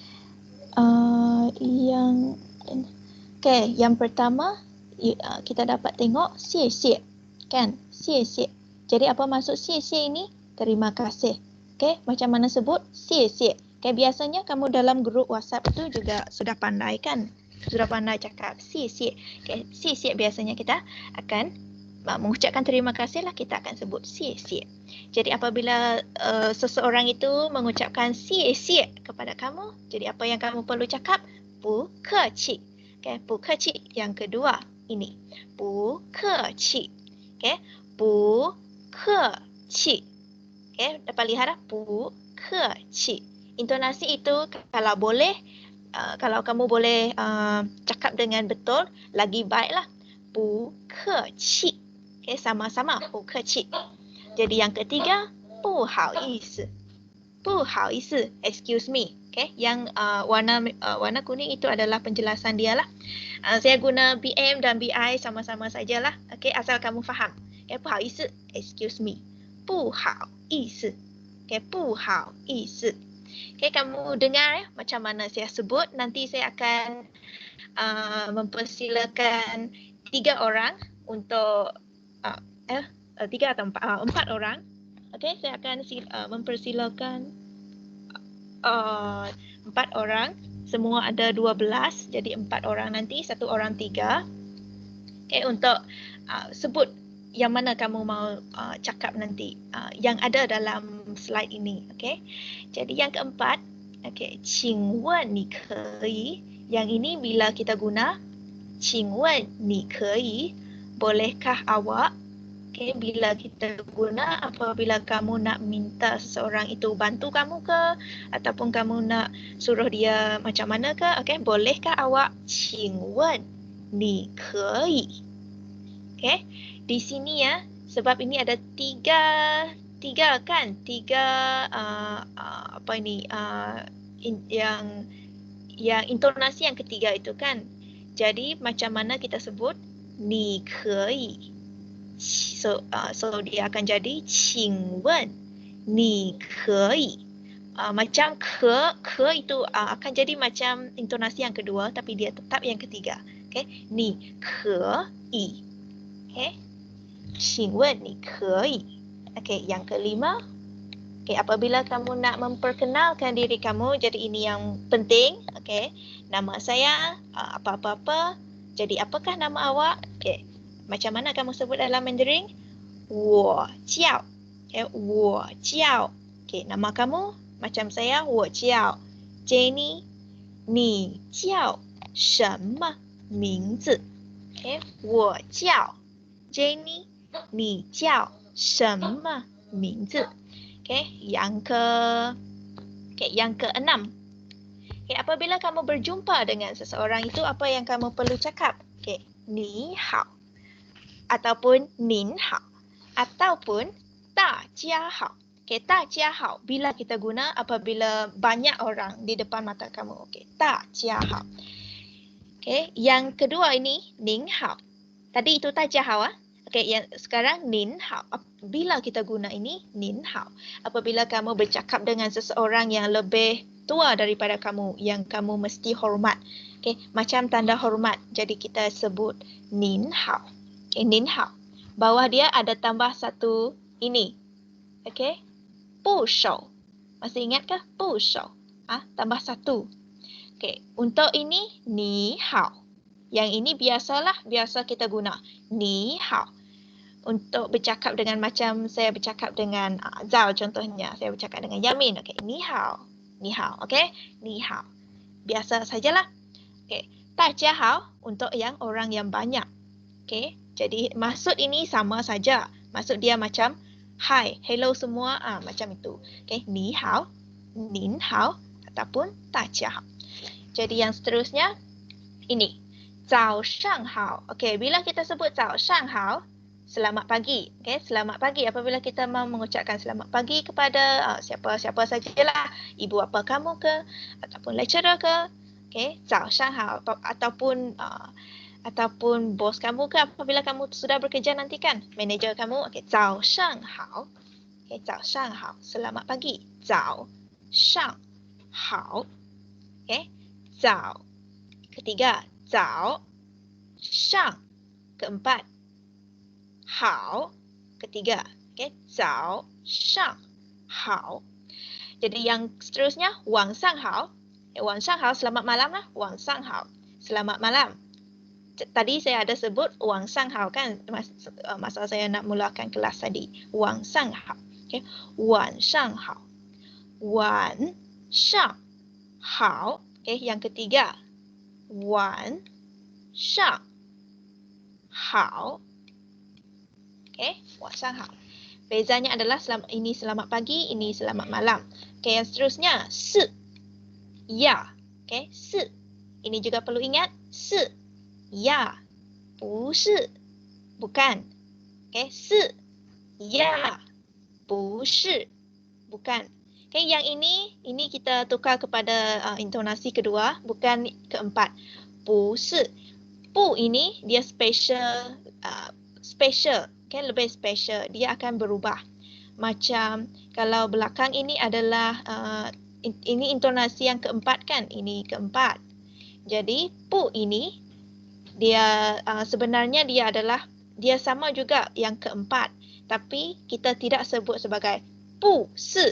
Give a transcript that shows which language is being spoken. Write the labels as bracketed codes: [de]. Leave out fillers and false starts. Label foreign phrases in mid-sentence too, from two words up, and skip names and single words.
[ms] Yang pertama kita dapat tengok xie kan? Xie. Jadi apa maksud xie ini? Terima kasih. Okey, macam mana sebut? Xie. Okey, biasanya kamu dalam grup WhatsApp itu juga sudah pandai kan? Sudah pandai cakap xie. Okey, xie biasanya kita akan mengucapkan terima kasih lah, kita akan sebut xie. Jadi apabila seseorang itu mengucapkan xie kepada kamu, jadi apa yang kamu perlu cakap? [zh] 不客气。Okey, 不客气. [ms] Yang kedua ini, [zh] 不客气. Okey, bu keci. [ms] Okey, dapat lihat [zh] 不客气. [ms] Intonasi itu kalau boleh, kalau kamu boleh cakap dengan betul, lagi baiklah. [zh] Bu keci. Okey, sama-sama 不客气. [ms] Jadi yang ketiga, [zh] 不好意思, [en] excuse me. [ms] Okey, yang warna kuning itu adalah penjelasan dia lah. Saya guna BM dan BI sama-sama sajalah. Okey, asal kamu faham. Okey, [zh] 不好意思, [en] excuse me. [zh] 不好意思。Okey, 不好意思. [ms] Okey, kamu dengar ya macam mana saya sebut. Nanti saya akan mempersilakan 3 orang untuk 3 atau 4 orang. Okey, saya akan mempersilakan 4 orang. Semua ada 12, jadi 4 orang nanti, 1 orang 3. Okey, untuk sebut yang mana kamu mau cakap nanti, yang ada dalam slide ini. Okey, jadi yang keempat, okey, [zh] 请问你可以. [ms] Yang ini bila kita guna [zh] 请问你可以, [ms] bolehkah awak? Okay, bila kita guna apabila kamu nak minta seseorang itu bantu kamu ke, ataupun kamu nak suruh dia macam mana ke, okay, bolehkah awak? [zh] 请问你可以. [ms] Okay, di sini ya, sebab ini ada tiga yang intonasi yang ketiga itu kan. Jadi macam mana kita sebut? [zh] 你可以. [ms] So dia akan jadi [zh] 请问你可以. [ms] Macam ke itu akan jadi macam intonasi yang kedua, tapi dia tetap yang ketiga. [zh] Okay, 你可以. Okay, 请问你可以. [ms] Okay, yang kelima. Okay, apabila kamu nak memperkenalkan diri kamu, jadi ini yang penting. Okay, nama saya apa-apa. Jadi apakah nama awak? Okay, macam mana kamu sebut dalam Mandarin? [zh] 我叫. Okay, 我叫. [ms] Okay, nama kamu macam saya, [zh] 我叫 Jenny. 你叫什么名字? Okay, 我叫 Jenny. 你叫什么名字? [ms] Okay, yang keenam. Okay, apabila kamu berjumpa dengan seseorang itu, apa yang kamu perlu cakap? [zh] Okay, 你好 ataupun 您好 ataupun 大家好. [ms] Okay, [zh] 大家好 [ms] bila kita guna apabila banyak orang di depan mata kamu. [zh] Okay, 大家好. [ms] Okay, yang kedua ini 您好. Tadi itu [zh] 大家好 [ms] ah. Okay, yang sekarang [zh] 您好. [ms] Bila kita guna ini [zh] 您好. [ms] Apabila kamu bercakap dengan seseorang yang lebih tua daripada kamu, yang kamu mesti hormat. Okay, macam tanda hormat. Jadi kita sebut [zh] 您好. [ms] Okay, [zh] 您好. [ms] Bawah dia ada tambah satu ini. [zh] Okay, 部首. [ms] Masih ingat ke? [zh] 部首. [ms] Tambah satu. Okay, untuk ini [zh] 你好. [ms] Yang ini biasa kita guna [zh] 你好. [ms] Untuk bercakap dengan macam saya bercakap dengan Zhao contohnya. Saya bercakap dengan Yamin. [zh] Okay, 你好. 你好. Okay, 你好. [ms] Biasa sajalah. Okay, [zh] 大家好 [ms] untuk yang orang yang banyak. Okay, jadi maksud ini sama saja. Maksud dia macam [en] hi, hello [ms] semua. Macam itu. [zh] Okay, 你好, 您好 ataupun 大家好. [ms] Jadi yang seterusnya ini. [zh] 早上好. [ms] Okay, bila kita sebut [zh] 早上好, [ms] selamat pagi. Okay, selamat pagi. Apabila kita mau mengucapkan selamat pagi kepada siapa-siapa sajalah, ibu apa kamu ke, ataupun lecturer ke, [zh] okay, 早上好, [ms] ataupun bos kamu ke, apabila kamu sudah bekerja nanti kan, manager kamu, [zh] okay, 早上好. Okay, 早上好, [ms] selamat pagi. [zh] 早上好. Okay, 早. Ketiga, 早上. [ms] Keempat, 好. [zh] Ketiga, okay, 早上好. [ms] Jadi yang seterusnya, [zh] 晚上好. 晚上好, [ms] selamat malam lah. [zh] 晚上好, [ms] selamat malam. Tadi saya ada sebut [zh] 晚上好 [ms] kan, masa saya nak mulakan kelas tadi. [zh] 晚上好. Okay, 晚上好. 晚上好. [ms] Okay, yang ketiga, [zh] 晚上好. Okay, 晚上好. [ms] Bezanya adalah ini selamat pagi, ini selamat malam. Okay, yang seterusnya, 是 ya. Okay, 是. Ini juga perlu ingat, 是 ya. 不是 bukan. Okay, 是 ya. 不是 bukan. Okay, yang ini kita tukar kepada intonasi kedua, bukan keempat. 不是 pu ini dia special, okay, lebih special. Dia akan berubah. Macam kalau belakang ini adalah ini intonasi yang keempat kan? Ini keempat. Jadi pu ini dia sebenarnya dia sama juga yang keempat, tapi kita tidak sebut sebagai pu si.